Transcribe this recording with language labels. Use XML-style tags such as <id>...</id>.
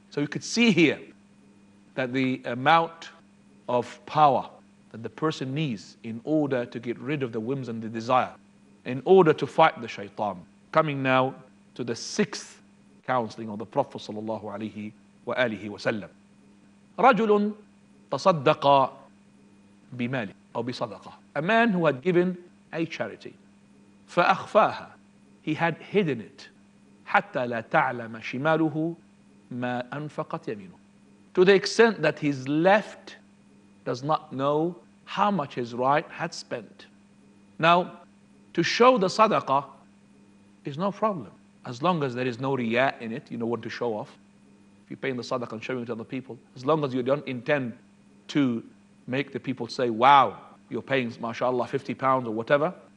<en>So you could see here that the amount of power that the person needs in order to get rid of the whims and the desire, in order to fight the shaitan. Coming now to the sixth counseling of the Prophet sallallahu alaihi wa alihi wa sallam.</en> <ar>رجل تصدق بماله أو بصدقة.</ar> <en>A man who had given a charity.</en> <ar>فأخفاها.</ar> <en>He had hidden it.</en> <ar>حتى لا تعلم شماله ما أنفقت يمينه.</ar> <en>To the extent that his left does not know how much his right had spent. Now, to show the sadaqah is no problem. As long as there is no riyah in it, you don't want to show off. If you're paying the sadaqah and showing it to other people, as long as you don't intend to make the people say, wow, you're paying, mashallah, 50 pounds or whatever.</en>